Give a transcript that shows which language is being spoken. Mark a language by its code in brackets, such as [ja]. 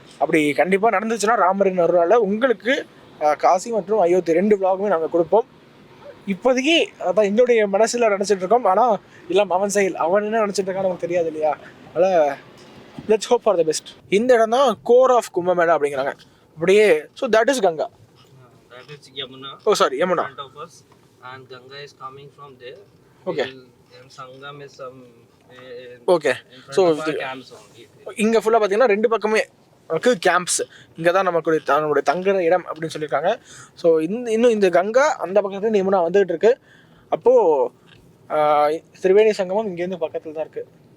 [ta] அப்படி கண்டிப்பாக நடந்துச்சுன்னா ராமரின் அருளால் உங்களுக்கு காசி மற்றும் அயோத்தி 2 vlogமே நாங்கள் கொடுப்போம். இப்போதைக்கு அதான் என்னுடைய மனசில் நினச்சிட்டு இருக்கோம். ஆனால் இல்லை அவன் செயல், அவன் என்ன நினச்சிட்டு இருக்கான்னு நமக்கு தெரியாது இல்லையா. அதனால் [en] Let's hope for the best. [ta] இந்த இடம் தான் கோர் ஆஃப் கும்பமேளா அப்படிங்கிறாங்க. [en] அப்படியே so that is Ganga. That is Yamuna. Oh sorry, Yamuna. In front of us, and Ganga is coming from there. Okay. And Sangam is some. Okay. In so front of our camps only. [ta] இங்கே ஃபுல்லாக பார்த்தீங்கன்னா 2 பக்கமே நமக்கு camps. இங்கே தான் நம்மளுடைய தங்குற இடம் அப்படின்னு சொல்லியிருக்காங்க. ஸோ இன்னும் இந்த கங்கா அந்த பக்கத்துல யமுனா வந்துகிட்டு இருக்கு. அப்போது திரிவேணி சங்கமம் இங்கேருந்து பக்கத்தில் தான் இருக்குது.